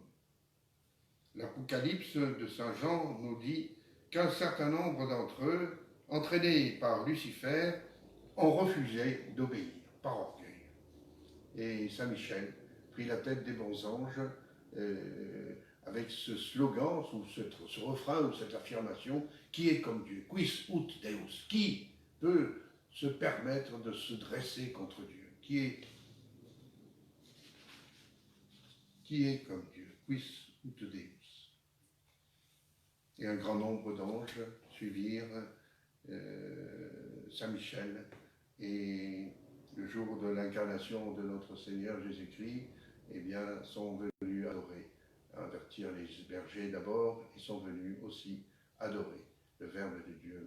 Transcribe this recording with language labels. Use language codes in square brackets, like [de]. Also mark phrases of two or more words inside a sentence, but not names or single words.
[fr] L'Apocalypse de Saint Jean nous dit qu'un certain nombre d'entre eux, entraînés par Lucifer, ont refusé d'obéir par orgueil. Et Saint Michel prit la tête des bons anges avec ce slogan, ou ce refrain, ou cette affirmation, qui est comme Dieu, [la] quis ut Deus, [fr] qui peut se permettre de se dresser contre Dieu, qui est comme Dieu, [la] quis ut Deus. [fr] Et un grand nombre d'anges suivirent Saint Michel, et le jour de l'incarnation de notre Seigneur Jésus-Christ, eh bien, sont venus adorer, avertir les bergers d'abord, et sont venus aussi adorer le Verbe de Dieu.